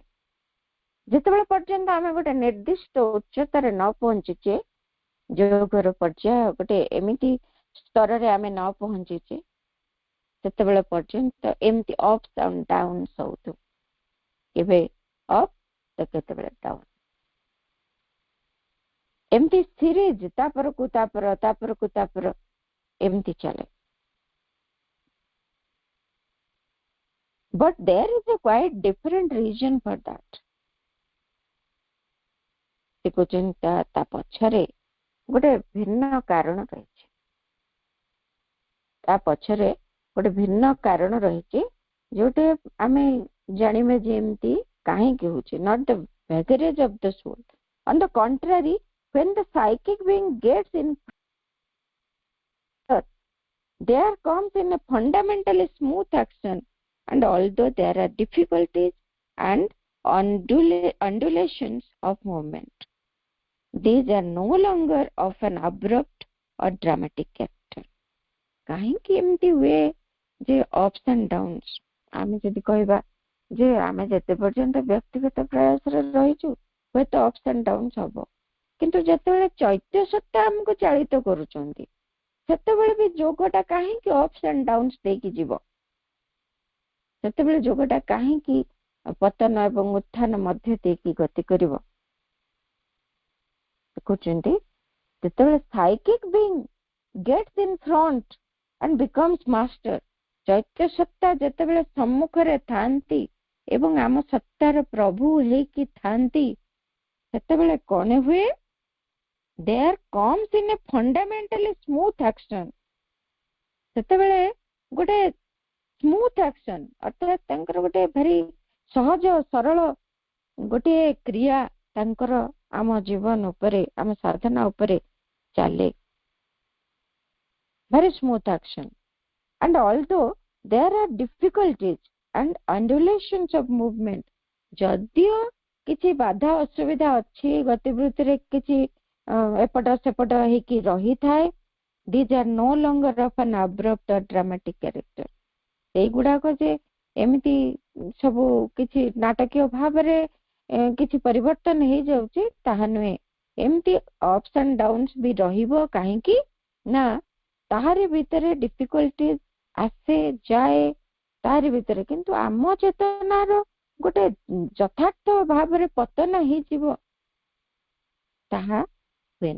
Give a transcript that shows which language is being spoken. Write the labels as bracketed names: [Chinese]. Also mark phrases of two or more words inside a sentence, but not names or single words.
[Odia] ଯେତେବେଳେ ପର୍ଯ୍ୟନ୍ତ ଆମେ ଗୋଟେ ନିର୍ଦ୍ଦିଷ୍ଟ ଉଚ୍ଚତାରେ ନ ପହଞ୍ଚିଛେ, ଯୋଗର ପର୍ଯ୍ୟାୟ ଗୋଟେ ଏମିତି ସ୍ତରରେ ଆମେ ନ ପହଞ୍ଚିଛେ, ସେତେବେଳେ ପର୍ଯ୍ୟନ୍ତ ଏମିତି [English] ups and downs [Odia] ହଉଥିବ, କେବେ ଅପ୍ ତ କେତେବେଳେ ଡାଉନ୍, ଏମିତି ସିରିଜ ତାପରକୁ ତାପର ଏମିତି ଚାଲେ। [English] But there is a quite different reason for that. [Odia] ସେ କହୁଛନ୍ତି ତା ପଛରେ ଗୋଟେ ଭିନ୍ନ କାରଣ ରହିଛି, ତା ପଛରେ ଗୋଟେ ଭିନ୍ନ କାରଣ ରହିଛି, ଯୋଉଟା ଆମେ ଜାଣିବା ଯେ ଏମିତି କାହିଁକି ହଉଛି। [English] Not the vagaries of the soul. On the contrary, when the psychic being gets in, there comes in a fundamentally smooth action, and although there are difficulties and undulations of movement, these are no longer of an abrupt or dramatic character. [Odia] କାହିଁକି ଏମିତି ହୁଏ ଯେ [English] ups and downs? [Odia] ଆମେ ଯଦି କହିବା ଯେ ଆମେ ଯେତେ ପର୍ଯ୍ୟନ୍ତ ବ୍ୟକ୍ତିଗତ ପ୍ରୟାସରେ ରହିଛୁ ହୁଏତ [English] ups and downs [Odia] ହବ, କିନ୍ତୁ ଯେତେବେଳେ ଚୈତ୍ୟ ସତ୍ତା ଆମକୁ ଚାଳିତ କରୁଛନ୍ତି ସେତେବେଳେ ବି ଯୋଗଟା କାହିଁକି [English] ups and downs [Odia] ଦେଇକି ଯିବ? ସେତେବେଳେ ଯୋଗଟା କାହିଁକି ପତନ ଏବଂ ଉତ୍ଥାନ ମଧ୍ୟ ଦେଇକି ଗତି କରିବ? ଦେଖୁଛନ୍ତି, ଯେତେବେଳେ [English] psychic being gets in front and becomes master, [Odia] ଚୈତ୍ୟ ସତ୍ତା ଯେତେବେଳେ ସମ୍ମୁଖରେ ଥାନ୍ତି ଏବଂ ଆମ ସତ୍ତାର ପ୍ରଭୁ ହେଇକି ଥାନ୍ତି, ସେତେବେଳେ କଣ ହୁଏ? [English] There comes in a fundamentally smooth action. [Odia] ସେତେବେଳେ ଗୋଟେ [English] smooth action, [Odia] ଅର୍ଥାତ୍ ତାଙ୍କର ଗୋଟେ ଭାରି ସହଜ ସରଳ ଗୋଟେ କ୍ରିୟା ତାଙ୍କର ଆମ ଜୀବନ ଉପରେ, ଆମ ସାଧନା ଉପରେ ଚାଲେ। [English] Very smooth action. And although there are difficulties and undulations of movement, [Odia] ଯଦିଓ କିଛି ବାଧା ଅସୁବିଧା ଅଛି, ଗତିବୃତ୍ତିରେ କିଛି ଏପଟ ସେପଟ ହେଇକି ରହିଥାଏ, [English] these are no longer of an abrupt or dramatic character. [Odia] ସେଇଗୁଡାକ ଯେ ଏମିତି ସବୁ କିଛି ନାଟକୀୟ ଭାବରେ କିଛି ପରିବର୍ତ୍ତନ ହେଇଯାଉଛି ତାହା ନୁହେଁ। ଏମିତି [English] ups and downs [Odia] ବି ରହିବ, କାହିଁକି ନା ତାହାରି ଭିତରେ ଡିଫିକଲ୍ଟି ଆସେ ଯାଏ, ତାହାରି ଭିତରେ କିନ୍ତୁ ଆମ ଚେତନାର ଗୋଟେ ଯଥାର୍ଥ ଭାବରେ ପତନ ହେଇଯିବ ତାହା ହୁଏନି।